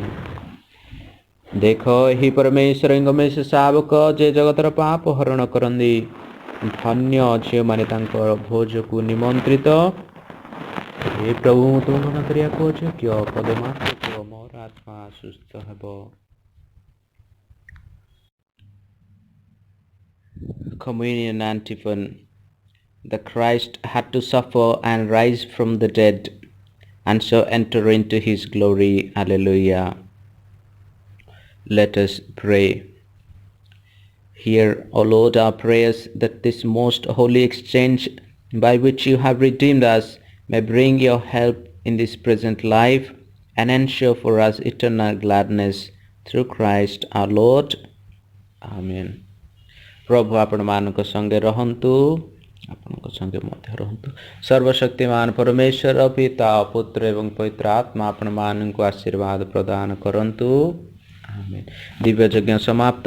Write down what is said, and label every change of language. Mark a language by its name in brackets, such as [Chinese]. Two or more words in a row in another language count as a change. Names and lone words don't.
[Odia] ଦେଖ ଏହି ପରମେଶ୍ୱରଙ୍କ ମେଷ ଶାବକ ଯେ ଜଗତର ପାପ ହରଣ କରନ୍ତି। ଧନ୍ୟ ଝିଅମାନେ ତାଙ୍କର ଭୋଜକୁ ନିମନ୍ତ୍ରିତ। ହେ ପ୍ରଭୁ ମୁଁ ତୁମ ମନା କରିବାକୁ ଅଯୋଗ୍ୟ, ପଦେ ମାତ୍ର କୁହ ମୋର ଆତ୍ମା ସୁସ୍ଥ ହେବ। [English] Communion antiphon. The Christ had to suffer and rise from the dead, and so enter into his glory. Alleluia. Let us pray. Hear, O Lord, our prayers, that this most holy exchange by which you have redeemed us may bring your help in this present life and ensure for us eternal gladness through Christ our Lord. Amen. [Odia] ପ୍ରଭୁ ଆପଣ ମାନଙ୍କ ସଙ୍ଗେ ରହନ୍ତୁ, ଆପଣଙ୍କ ସଙ୍ଗେ ମଧ୍ୟ ରହନ୍ତୁ। ସର୍ବଶକ୍ତିମାନ ପରମେଶ୍ୱର ପିତା ପୁତ୍ର ଏବଂ ପବିତ୍ର ଆତ୍ମା ଆପଣ ମାନଙ୍କ ଆଶୀର୍ବାଦ ପ୍ରଦାନ କରନ୍ତୁ। ଆମେନ। ଦିବ୍ୟ ଯଜ୍ଞ ସମାପ୍ତ।